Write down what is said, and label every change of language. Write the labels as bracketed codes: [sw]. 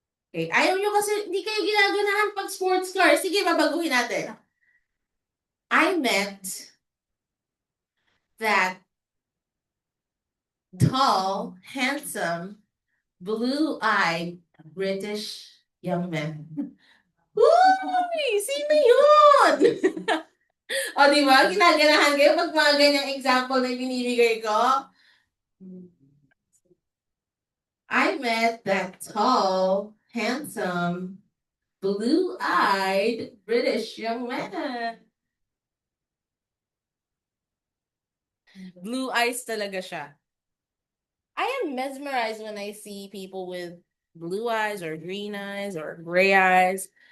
[tl] Okay, ayaw nyo kasi hindi kayo ginaganahan pag sports car. Sige, babaguhin natin. [en] I meant that tall, handsome, blue-eyed British young man. [tl] Uy! Sino yun? O, di ba? Ginaganahan kayo pag mga ganyang example na binibigay ko. [en] I met that tall, handsome, blue-eyed British young man. Blue eyes [tl] talaga siya. [en] I am mesmerized when I see people with blue eyes or green eyes or gray eyes.